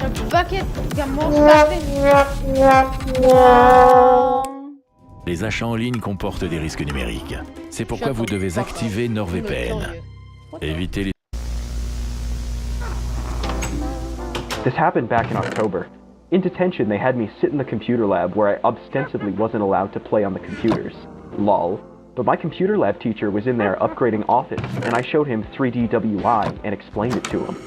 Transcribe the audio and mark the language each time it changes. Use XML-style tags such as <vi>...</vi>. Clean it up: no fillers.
<en>Bucket got more stuff in.</en> <fr>Les achats en ligne comportent des risques numériques. C'est pourquoi vous devez activer NordVPN. Évitez les...</fr> <en>This happened back in October. In detention, they had me sit in the computer lab where I ostensibly wasn't allowed to play on the computers. Lol. But my computer lab teacher was in there upgrading Office, and I showed him 3DWI and explained it to him.</en>